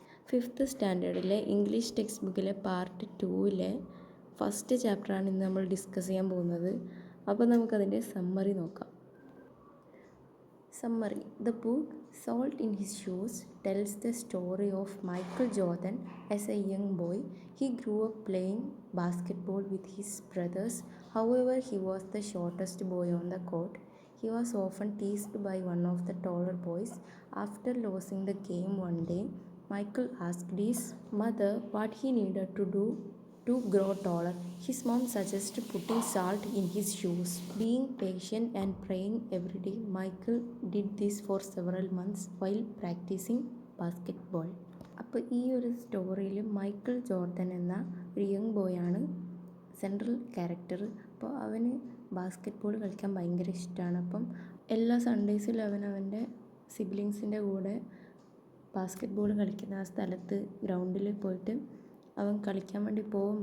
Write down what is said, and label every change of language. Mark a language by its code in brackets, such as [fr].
[ml] Fifth സ്റ്റാൻഡേർഡിലെ English text ബുക്കിലെ part 2-ലെ first ചാപ്റ്ററാണ് ഇന്ന് നമ്മൾ ഡിസ്കസ് ചെയ്യാൻ പോകുന്നത്. അപ്പോൾ നമുക്കതിൻ്റെ സമ്മറി നോക്കാം. Summary. [en] The book Salt in His Shoes tells the story of Michael Jordan as a young boy. He grew up playing basketball with his brothers. However, he was the shortest boy on the court. He was often teased by one of the taller boys. After losing the game one day, Michael asked his mother what he needed to do to grow taller. His mom suggested putting salt in his shoes. Being patient and praying every day, Michael did this for several months while practicing basketball. [ml] അപ്പോൾ ഈ ഒരു സ്റ്റോറിയിൽ Michael Jordan എന്ന ഒരു young ബോയാണ് central character. അപ്പോൾ അവന് basket ball കളിക്കാൻ ഭയങ്കര ഇഷ്ടമാണ്. അപ്പം എല്ലാ സൺഡേസിലും അവൻ്റെ സിബ്ലിങ്സിൻ്റെ കൂടെ ബാസ്കറ്റ് ബോൾ കളിക്കുന്ന ആ സ്ഥലത്ത് ഗ്രൗണ്ടിൽ പോയിട്ട് അവൻ കളിക്കാൻ വേണ്ടി പോകും.